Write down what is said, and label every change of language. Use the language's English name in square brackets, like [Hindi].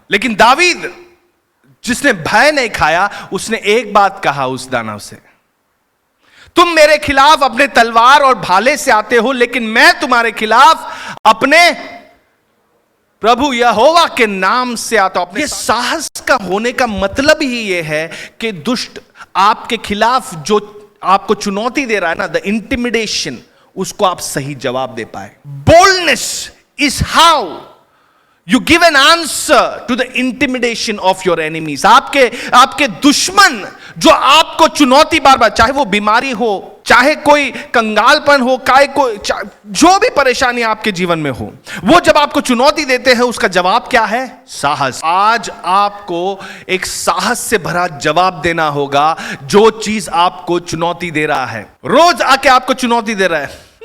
[Hindi] लेकिन दावीद जिसने भय नहीं खाया, उसने एक बात कहा उस दानव से, तुम मेरे खिलाफ अपने तलवार और भाले से आते हो, लेकिन मैं तुम्हारे खिलाफ अपने प्रभु यहोवा के नाम से आता हूं। ये साहस का होने का मतलब ही ये है कि दुष्ट आपके खिलाफ जो आपको चुनौती दे रहा है ना, [English] the intimidation, [Hindi] उसको आप सही जवाब दे पाए। [English] Boldness is how you give an answer to the intimidation of your enemies। [Hindi] आपके दुश्मन जो आपको चुनौती बार बार, चाहे वो बीमारी हो, चाहे कोई कंगालपन हो, जो भी परेशानी आपके जीवन में हो, वो जब आपको चुनौती देते हैं उसका जवाब क्या है? साहस। आज आपको एक साहस से भरा जवाब देना होगा जो चीज आपको चुनौती दे रहा है, रोज आके आपको चुनौती दे रहा है।